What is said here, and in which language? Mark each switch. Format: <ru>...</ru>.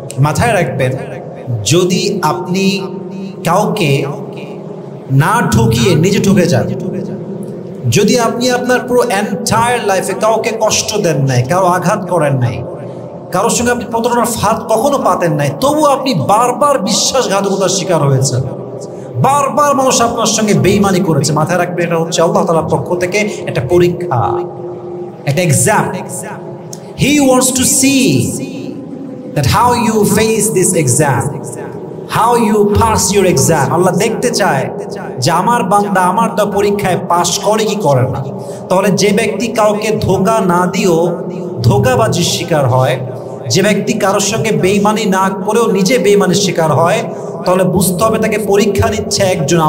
<bn>মাথায় রাখবেন, যদি আপনি কাউকে না ঠকিয়ে নিজে ঠকে যান, যদি আপনি আপনার পুরো এন্টায়ার লাইফে কাউকে কষ্ট দেন নাই, কারো আঘাত করেন নাই, কারোর সঙ্গে আপনি প্রতারণার ফাঁদ কখনো পাতেন নাই, তবু আপনি বারবার বিশ্বাসঘাতকতার শিকার হয়েছেন, বারবার মানুষ আপনার সঙ্গে বেঈমানি করেছে, মাথায় রাখবেন এটা হচ্ছে আল্লাহ তাআলার পক্ষ থেকে একটা পরীক্ষা, একটা exam.</bn> <en>He wants to see that how you face this exam, how you pass your exam.</en> <bn>আল্লাহ দেখতে চায় যে আমার বান্দা আমার তো পরীক্ষায় পাশ করে কি করে না। তাহলে যে ব্যক্তি কাউকে ধোঁকা না দিয়েও ধোঁকাবাজির শিকার হয়, যে ব্যক্তি কারোর সঙ্গে বেঈমানি না করেও নিজে বেঈমানির শিকার হয়, তাহলে বুঝতে হবে তাকে পরীক্ষা নিচ্ছে একজন।</bn>